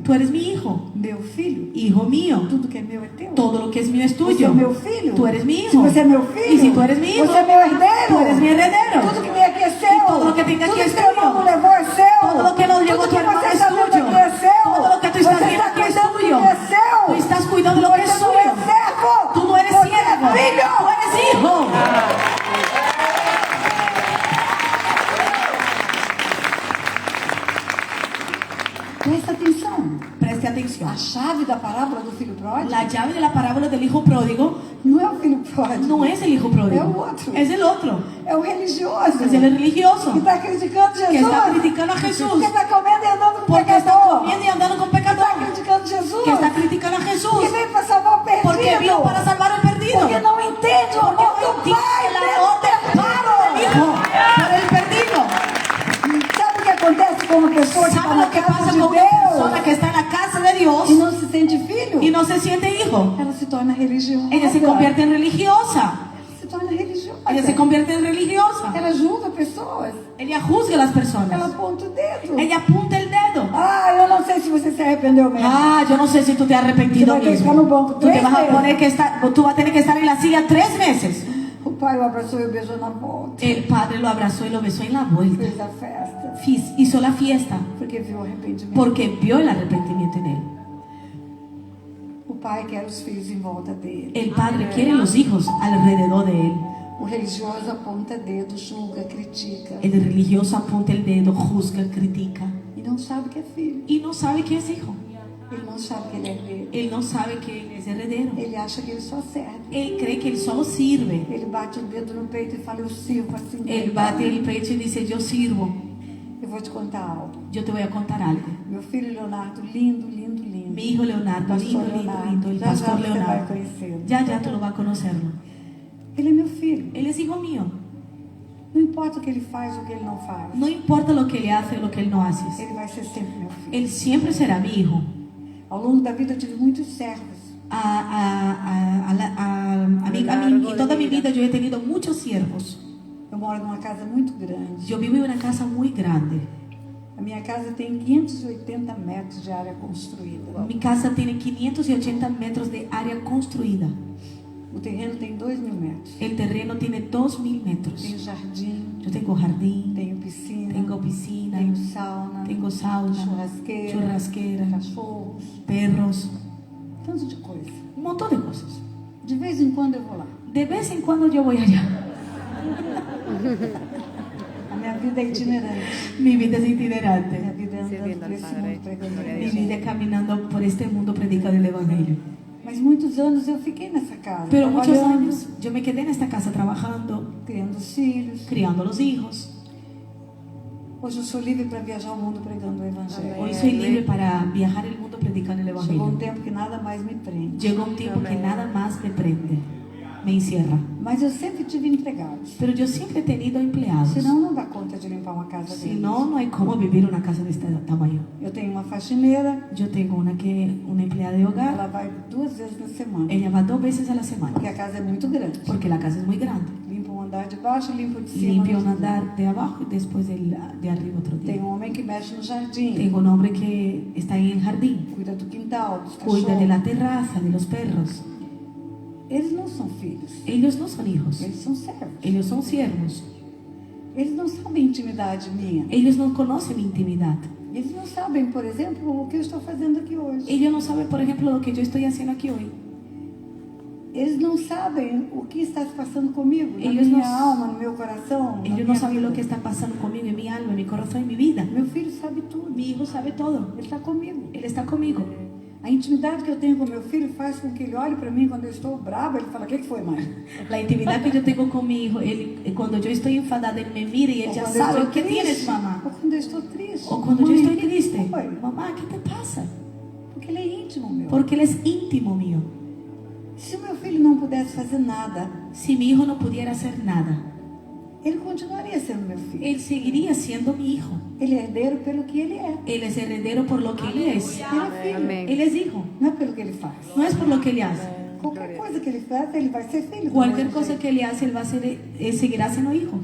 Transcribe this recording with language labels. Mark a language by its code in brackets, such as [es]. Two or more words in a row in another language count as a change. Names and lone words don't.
[es] Tú eres mi hijo. [pt] Meu filho, [es] Hijo mío, [pt] tudo que é meu é teu. [es] todo lo que es mío es [pt] Você é [es] tuyo. [pt] meu filho. [es] Tú eres mi hijo. [pt] Se você é meu filho, [es] Y si tú eres mi hijo, [pt] você é meu herdeiro. [es] tú eres mi heredero. [pt] Tudo que vem aqui é seu. [es] todo lo que tenga aquí [pt] Tudo [es] es [pt] que teu irmão [es] tuyo. [pt] levou é seu. [es] Todo lo que nos llevó [pt] Tudo [es] tu [pt] que [es] hermano [pt] você [es] es [pt] está vendo [es] tuyo. [pt] aqui é seu. [es] Todo lo que tú estás [pt] Você [es] viendo [pt] está [es] aquí es [pt] cuidando do [es] tuyo. [pt] que é seu. [es] Tú estás cuidando lo que es [pt] Você não é [es] suyo. [pt] servo. [es] Tú no eres [pt] Você [es] siervo. [pt] é filho. [es] Tú eres hijo. [pt] Presta atenção. [es] Preste atención. [pt] A chave da parábola do filho pródigo [es] La llave de la parábola del hijo pródigo [pt] não é o filho pródigo. [es] no es el hijo pródigo. Es el otro. Es el otro. [pt] É o religioso. [es] Es el religioso [pt] que está criticando Jesus. [es] que está criticando a Jesús. [pt] Que está comendo e andando com [es] Porque está [pt] pecador. [es] comiendo y andando con [pt] Que está [es] pecador. [pt] criticando Jesus. [es] Que está criticando a Jesús. [pt] Que veio para salvar o perdido. [es] Porque vino para salvar al perdido. [pt] Porque não entende o [es] Porque [pt] amor [es] no [pt] do [es] entiende [pt] Pai [es] el [pt] pelo [es] amor del Padre del Hijo por el perdido. [pt] Sabe o que acontece com uma pessoa que está [es] ¿Sabe [pt] na [es] lo que [pt] casa [es] pasa [pt] de [es] con una persona [pt] Deus [es] que está en la casa de Dios [pt] e não se sente filho? [es] y no se siente hijo? [pt] Ela se torna religiosa. [es] Ella se convierte en religiosa. [pt] Se torna religiosa. [es] Ella se convierte en religiosa. [pt] Ela julga pessoas. [es] Ella juzga a las [pt] Ela [es] personas. [pt] aponta o dedo. [es] Ella apunta el dedo. [pt] Ah, eu não sei se você se arrependeu mesmo. [es] Ah, yo no sé si tú te has arrepentido Tú vas a mismo. estar en un banco Tú te 3 vas a meses. poner que estar, tú vas a tener que estar en la silla 3 meses. [pt] O pai o abraçou e o beijou na volta. [es] El padre lo abrazó y lo besó en la vuelta. [pt] Fez a festa. [es] Hizo la fiesta [pt] Porque viu o arrependimento. [es] porque vio el arrepentimiento en él. [pt] O pai quer os filhos em volta dele. [es] El padre quiere los hijos alrededor de él. [pt] O religioso aponta dedo, julga, critica [es] El religioso apunta el dedo, juzga, critica [pt] e não sabe que é filho. [es] y no sabe que es hijo. [pt] Ele não sabe que ele é herdeiro. [es] Él no sabe que él es heredero. [pt] Ele acha que ele só serve. [es] Él cree que él solo sirve. [pt] Ele bate o dedo no peito e fala, eu sirvo assim. [es] Él bate el pecho y dice, yo sirvo. [pt] Eu vou te contar algo. [es] Yo te voy a contar algo. [pt] Meu filho Leonardo, lindo, lindo, lindo. [es] Mi hijo Leonardo, lindo, lindo, lindo. El [pt] Já já [es] pastor [pt] você vai [es] Leonardo. [pt] conhecê-lo. [es] Ya tú lo vas a conocerlo. [pt] Ele é meu filho. [es] Él es hijo mío. [pt] Não importa o que ele faz ou o que ele não faz. [es] No importa lo que él hace o lo que él no hace. [pt] Ele vai ser sempre meu filho. [es] Él siempre será mi hijo. [pt] Ao longo da vida eu tive muitos servos. [es] En toda mi vida yo he tenido muchos siervos. [pt] Eu moro numa casa muito grande. [es] Yo vivo en una casa muy grande. [pt] A minha casa tem 580 metros de área construída. [es] Mi casa tiene 580 metros de área construida. [pt] O terreno tem 2.000 metros. [es] El terreno tiene 2.000 metros. [pt] Tenho jardim, [es] Yo tengo jardín, [pt] tenho piscina, [es] tengo piscina, [pt] tenho sauna, [es] churrasquera, [pt] churrasqueira, cachorros, [es] perros, [pt] tanto de coisa. [es] un montón de cosas. [pt] De vez em quando eu vou lá. [es] De vez en cuando yo voy allá. [pt] A minha vida é itinerante. [es] Mi vida es [pt] Minha [es] itinerante. [pt] vida é andando por esse mundo pregando o [es] Mi [pt] evangelho. [es] vida es caminando por este mundo predicando el evangelio. [pt] Mas muitos anos eu fiquei nessa casa, [es] Pero muchos [pt] trabalhando, [es] años yo me quedé en esta casa trabajando, [pt] criando os filhos. [es] criando a los hijos. [pt] Hoje eu sou livre para viajar o mundo pregando o evangelho. [es] Hoy soy libre para viajar el mundo predicando el [pt] Chegou um [es] evangelio. [pt] tempo que nada mais me prende. [es] Llegó un tiempo que nada más me prende, me encierra. [pt] Mas eu sempre tive empregados. [es] Pero yo siempre he tenido empleados. [pt] Senão não dá conta de limpar uma casa [es] Si [pt] grande. [es] no, no hay cómo vivir una casa de este tamaño. [pt] Eu tenho uma faxineira, [es] Yo tengo una empleada de hogar. [pt] ela vai 2 vezes na semana. [es] Ella va 2 veces a la semana. [pt] Porque a casa é muito grande. [es] Porque la casa es muy grande. [pt] Limpa um andar de baixo, limpa o de cima. [es] Limpia un andar de abajo y después de arriba otro [pt] Tem [es] día. [pt] homem que mexe no jardim, [es] Tengo un hombre que está en el jardín. [pt] cuida do quintal, dos [es] Cuida de [pt] cachorros. [es] la terraza, de los perros. [pt] Eles não são filhos, [es] Ellos no son hijos. [pt] eles são servos. [es] Ellos son siervos. [pt] Eles não sabem intimidade minha. [es] Ellos no conocen mi intimidad. [pt] Eles não sabem, por exemplo, o que eu estou fazendo aqui hoje. [es] Ellos no saben, por ejemplo, lo que yo estoy haciendo aquí hoy. [pt] Eles não sabem o que está se passando comigo, na Eles minha não- alma, no meu coração, na [es] Ellos [pt] minha [es] no saben [pt] vida. [es] lo que está pasando conmigo, en mi alma, en mi corazón, en mi vida. [pt] Meu filho sabe tudo. [es] Mi hijo sabe todo. [pt] Ele está comigo. [es] Él está conmigo. [pt] A intimidade que eu tenho com meu filho faz com que ele olhe para mim quando eu estou brava, ele fala, o que foi, mãe? [es] La intimidad que yo tengo con mi hijo, cuando yo estoy enfadada, él me mira y él [pt] Ou [es] ya [pt] quando eu [es] sabe [pt] estou [es] qué [pt] triste, [es] tienes, mamá. [pt] ou quando eu estou triste. [es] O cuando yo [pt] Mãe, [es] estoy [pt] o que [es] triste, [pt] foi? [es] mamá, ¿qué te pasa? [pt] Porque ele é íntimo meu. [es] Porque él es íntimo mío. [pt] Se o meu filho não pudesse fazer nada, [es] Si mi hijo no pudiera hacer nada, [pt] ele continuaria sendo meu filho. [es] él seguiría siendo mi hijo. [pt] Ele é herdeiro pelo que ele é. [es] Él es heredero por lo que él es. [pt] Ele é filho, [es] Él es hijo, [pt] não é pelo que ele faz. [es] no es por lo que él hace. [pt] Qualquer coisa que ele faz, ele vai ser filho. do [es] Cualquier [pt] mesmo [es] cosa [pt] jeito. [es] que él hace, él va a ser, él seguirá siendo hijo.